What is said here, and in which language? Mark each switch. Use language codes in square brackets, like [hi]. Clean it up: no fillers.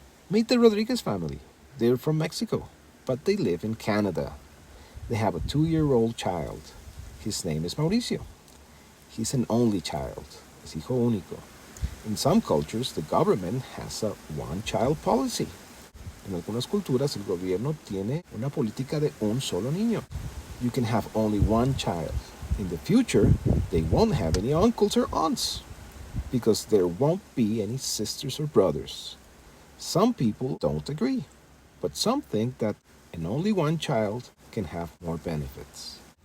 [en] Meet the Rodriguez family. They're from Mexico, but they live in Canada. They have a 2-year-old child. His name is Mauricio. He's an only child, [es] es hijo único. [en] In some cultures, the government has a one-child policy. [es] En algunas culturas, el gobierno tiene una política de un solo niño. [en] You can have only one child. In the future, they won't have any uncles or aunts because there won't be any sisters or brothers. Some people don't agree, but some think that an only one child can have more benefits.